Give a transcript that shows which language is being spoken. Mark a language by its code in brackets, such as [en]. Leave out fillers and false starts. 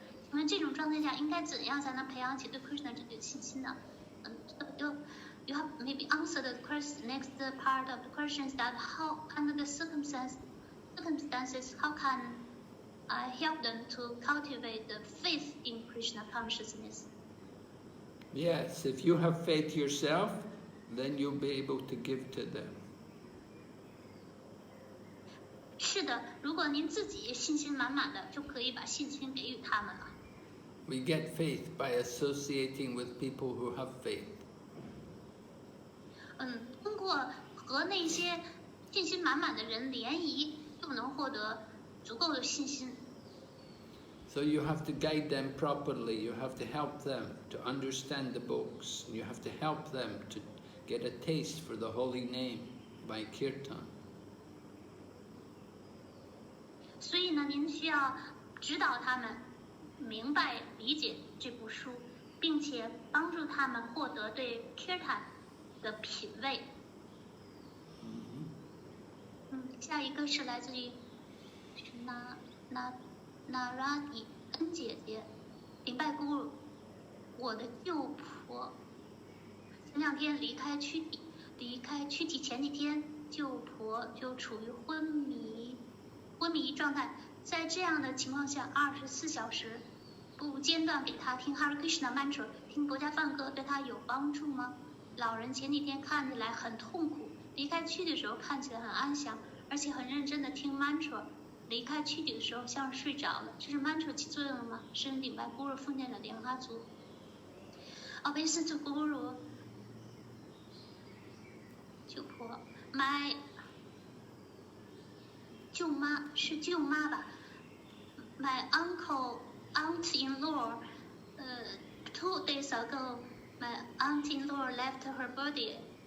[zh] 请问这种状态下应该怎样才能培养起对 Krishna 这个信心呢？ [en] You have maybe answered the next part of the question is that how under the circumstances how can I help them to cultivate the faith in Krishna consciousness? Yes, if you have faith yourself, then you'll be able to give to them. [zh] 是的，如果您自己信心满满的，就可以把信心给予他们了。 [en] We get faith by associating with people who have faith. [zh] 通过和那些信心满满的人联谊，就能获得足够的信心。 [en] So you have to guide them properly. You have to help them to understand the books. You have to help them to get a taste for the holy name by kirtan. [zh] 所以呢，您需要指导他们明白理解这部书，并且帮助他们获得对 kirtan 的品味。下一个是来自于那拉迪恩姐姐，顶拜姑姑，我的舅婆前2天离开躯体前几天，舅婆就处于昏迷状态，在这样的情况下，24小时不间断给他听 Hare Krishna Mantra， 听国家梵歌对他有帮助吗？老人前几天看起来很痛苦，离开躯体的时候看起来很安详，而且很认真的听 Mantra， 离开躯体的时候像是睡着了，这是 Mantra 起作用了吗？深顶拜 Guru 奉献者莲花族。 [en] Obeisance to Guru， [zh] 舅婆 [en] ，my [zh] 舅妈是舅妈吧 [en] ？My aunt-in-law， 2 days ago, my aunt-in-law left her body.